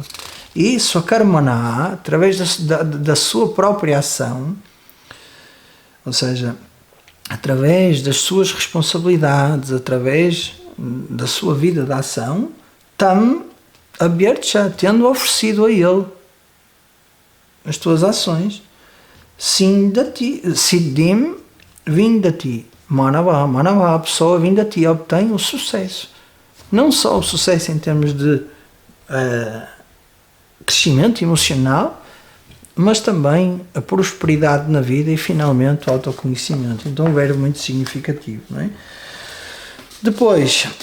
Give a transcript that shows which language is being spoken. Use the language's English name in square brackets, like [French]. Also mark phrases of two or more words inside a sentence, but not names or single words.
[Portuguese] E isso, a karmana, através da sua própria ação, ou seja, através das suas responsabilidades, através da sua vida de ação, [Sanskrit] तम् अभ्यर्च, [Portuguese] tendo oferecido a ele as tuas ações, [Sanskrit] सिद्धिम् विन्दति मानव, [Portuguese] a pessoa vindati, obtém o sucesso. Não só o sucesso em termos de crescimento emocional, mas também a prosperidade na vida e finalmente o autoconhecimento. Então um verbo muito significativo, não é? Depois